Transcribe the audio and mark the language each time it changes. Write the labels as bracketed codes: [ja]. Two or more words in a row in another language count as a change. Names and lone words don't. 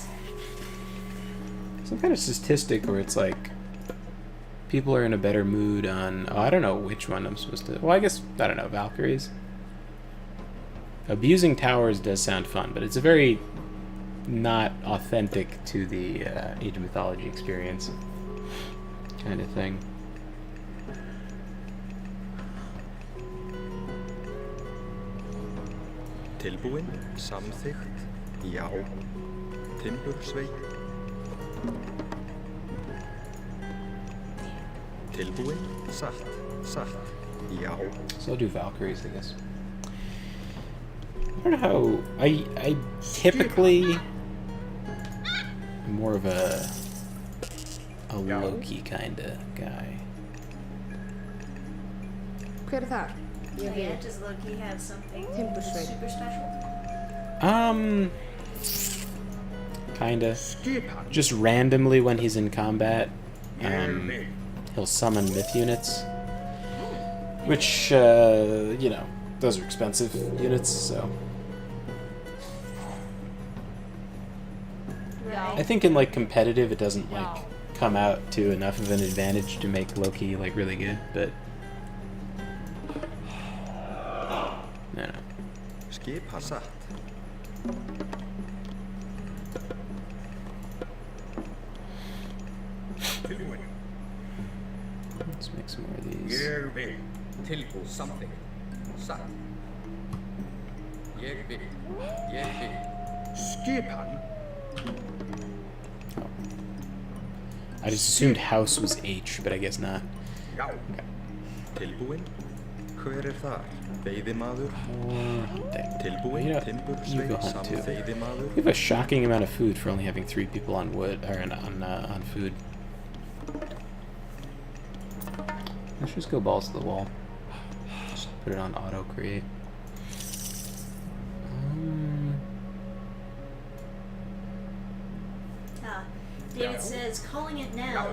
[en] Some kind of statistic where it's like people are in a better mood on, oh, I don't know which one I'm supposed to, well, I guess, I don't know, Valkyries. Abusing towers does sound fun, but it's a very not authentic to the Age of Mythology experience kind of thing. [is] Tilbúin. Samþykkt. Já. Timbursveit. Tilbúin. Satt. Satt. Já. [en] So I'll do Valkyries, I guess. I don't know how... I typically... I'm more of a Loki kind of guy. [is] Hver það? [en] Oh, yeah, does Loki have something [is] Timbursveit. [en] super special? Kinda. Just randomly when he's in combat, he'll summon myth units. Which, you know, those are expensive units, so... I think in, like, competitive it doesn't, like, come out to enough of an advantage to make Loki, like, really good, but... No, no. [is] Skipa satt. Tilbúin. [en] Let's make some more of these. [is] Ég vil. Tilbúð something. Satt. Ég vil. Ég vil. Skipan. [en] I just assumed house was H, but I guess not. [is] Já. Tilbúin. Hver þar? Veiðimaður. [en] Or hunting. [is] Tilbúin. [en] You go [is] Timbursveit. [en] hunt [is] Samt [en] too. [is] veiðimaður. [en] We have a shocking amount of food for only having 3 people on wood, or on food. Let's just go balls to the wall. Just put it on auto create. David says, calling it now.